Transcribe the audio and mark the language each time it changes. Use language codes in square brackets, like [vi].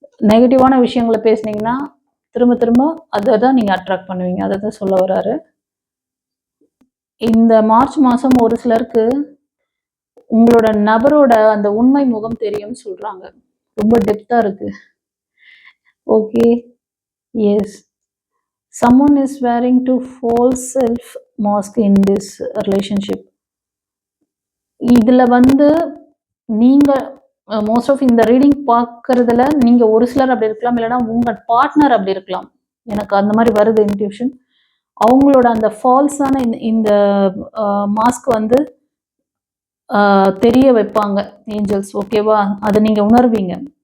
[ta] நெகட்டிவான விஷயங்களை பேசுனீங்கன்னா திரும்ப திரும்ப அதை தான் நீங்கள் அட்ராக்ட் பண்ணுவீங்க. அதை தான் சொல்ல வராரு. இந்த மார்ச் மாதம் ஒரு சிலருக்கு உங்களோட நபரோட அந்த உண்மை முகம் தெரியும்னு சொல்கிறாங்க. ரொம்ப டெப்த்தாக இருக்கு. [en] Okay, yes, someone is wearing to false self mask in this relationship. [ta] இதில் வந்து நீங்கள் மோஸ்ட் ஆஃப் இந்த ரீடிங் பார்க்கறதுல நீங்கள் ஒரு சிலர் அப்படி இருக்கலாம், இல்லைன்னா உங்கள் பார்ட்னர் அப்படி இருக்கலாம். எனக்கு அந்த மாதிரி வருது இன்ட்யூஷன். அவங்களோட அந்த ஃபால்ஸான இந்த மாஸ்க் வந்து தெரிய வைப்பாங்க ஏஞ்சல்ஸ். ஓகேவா? அதை நீங்கள் உணர்வீங்க.